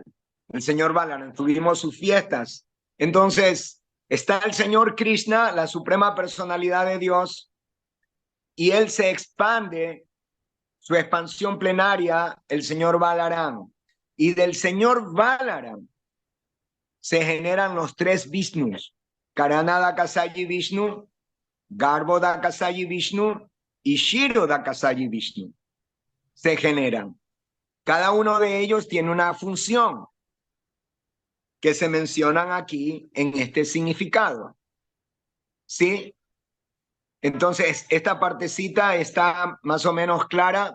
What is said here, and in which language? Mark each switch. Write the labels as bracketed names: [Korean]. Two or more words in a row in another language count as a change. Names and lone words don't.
[Spanish] El Señor Balaram, tuvimos sus fiestas. Entonces, está el Señor Krishna, la suprema personalidad de Dios, y él se expande, su expansión plenaria, el Señor Balaram. Y del Señor Balaram se generan los tres Vishnus, Karanada Kasayi Vishnu, Garboda Kasayi Vishnu y Shiroda Kasayi Vishnu. Se generan. Cada uno de ellos tiene una función que se mencionan aquí en este significado. ¿Sí? Entonces, esta partecita está más o menos clara.